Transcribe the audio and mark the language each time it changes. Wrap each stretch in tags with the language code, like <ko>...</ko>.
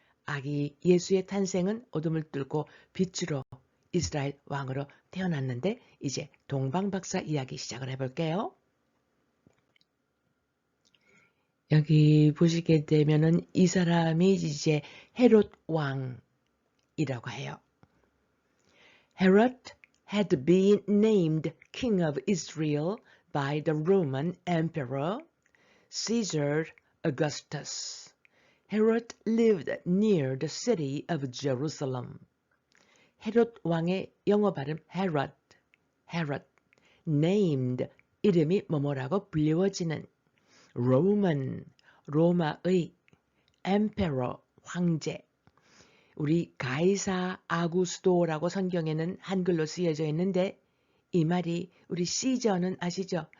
<ko>아기 예수의 탄생은 어둠을 뚫고 빛으로 이스라엘 왕으로 태어났는데 이제 동방박사 이야기 시작을 해볼게요. 여기 보시게 되면은 이 사람이 이제 헤롯 왕이라고 해요.</ko> <en>Herod had been named king of Israel by the Roman emperor Caesar Augustus. Herod lived near the city of Jerusalem.</en> <ko>헤롯 왕의 영어 발음 Herod, named, 이름이 뭐뭐라고 불리워지는, Roman, 로마의, emperor, 황제. 우리 가이사 아구스도라고 성경에는 한글로 쓰여져 있는데 이 말이 우리 시저는 아시죠?</ko>